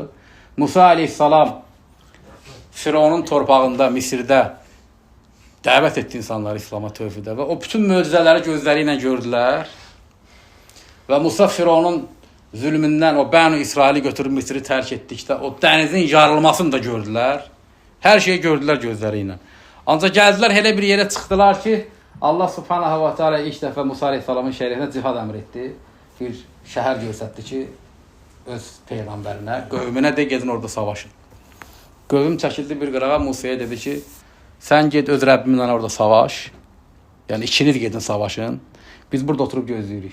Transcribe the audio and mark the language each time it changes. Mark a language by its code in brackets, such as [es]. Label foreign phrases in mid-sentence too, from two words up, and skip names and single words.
[az] Musa Aleyhisselam Firavunun torpağında, Misirdə dəvət etdi insanları İslama, tövhidə və o bütün möcüzələri gözləri ilə gördülər. Və Musa Firavunun zülmündən o Bənu İsraili götürüb Misiri tərk etdikdə o dənizin yarılmasını da gördülər. Hər şeyi gördülər gözləri ilə. Ancaq gəldilər, elə bir yerə çıxdılar ki, Allah [ar] سبحانه وتعالى [az] ilk dəfə Musa Aleyhisselamın şərəfinə cihad əmr etdi. Bir şəhər göstərdi ki, öz peyğəmbərinə, qövmünə də gedin orada savaşın. Qövüm çəkildi bir qırağa, Musaya dedi ki, sən ged öz Rəbbimlə orada savaş. Yəni ikiniz gedin savaşın. Biz burada oturub gözləyirik.